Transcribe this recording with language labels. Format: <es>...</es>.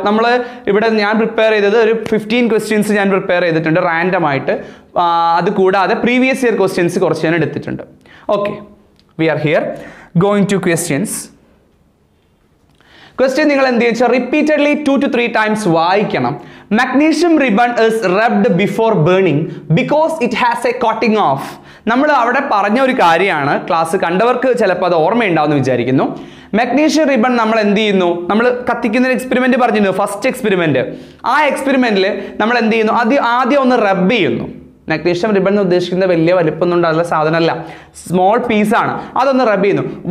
<ml>നമ്മൾ ഇവിടെ ഞാൻ പ്രിപ്പയർ ചെയ്തത് ഒരു 15 ക്വസ്റ്റ്യൻസ് ഞാൻ പ്രിപ്പയർ ചെയ്തിട്ടുണ്ട് റാൻഡം ആയിട്ട്. അത് കൂടാതെ പ്രീവിയസ് ഇയർ ക്വസ്റ്റ്യൻസ് കുറച്ച് ഞാൻ എടുത്തിട്ടുണ്ട്. Okay,</ml> <en>We are here going to questions.</en> <ml>Question നിങ്ങൾ എന്ത് വെച്ചാൽ റിപ്പീറ്റഡ്ലി 2 to 3 times വായിക്കണം.</ml> <en>Magnesium ribbon is rubbed before burning because it has a coating of.</en> <ml>നമ്മൾ അവിടെ പറഞ്ഞ ഒരു കാര്യമാണ്, ക്ലാസ് കണ്ടവർക്ക് ചിലപ്പോൾ അത് ഓർമ്മയുണ്ടാവുമെന്ന് വിചാരിക്കുന്നു. മഗ്നീഷ്യം റിബൺ നമ്മൾ എന്ത് ചെയ്യുന്നു, നമ്മൾ കത്തിക്കുന്ന എക്സ്പെരിമെന്റ് പറഞ്ഞിരുന്നു, ഫസ്റ്റ് എക്സ്പെരിമെന്റ്. ആ എക്സ്പെരിമെന്റിൽ നമ്മൾ എന്ത് ചെയ്യുന്നു, ആദ്യം ഒന്ന് റബ്ബ് ചെയ്യുന്നു. മഗ്നീഷ്യം റിബൺ എന്ന് ഉദ്ദേശിക്കുന്ന വലിയ വലിപ്പമൊന്നും ഉണ്ടാകുന്ന സാധനമല്ല, സ്മോൾ പീസാണ്. അതൊന്ന് റബ്ബ് ചെയ്യുന്നു.</ml>